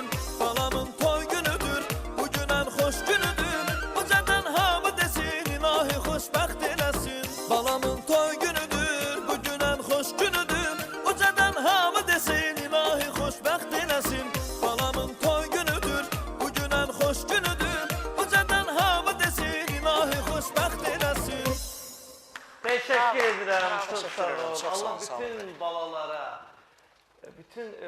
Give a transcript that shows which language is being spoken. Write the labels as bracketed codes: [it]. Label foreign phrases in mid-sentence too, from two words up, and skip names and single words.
[az] Balamın toy günüdür, bugün en xoş günüdür, ucadan hamı desin ilahi xoşbəxt eləsin. Balamın toy günüdür, bugün en xoş günüdür, ucadan hamı desin ilahi xoşbəxt eləsin. Balamın toy günüdür, bugün en xoş günüdür, ucadan hamı desin ilahi xoşbəxt eləsin. [tr] Teşekkür ederim. Çok sağ Teşekkür ederim, olun. çok sağ Allah olun, sağ olun. [az] bütün balalara, bütün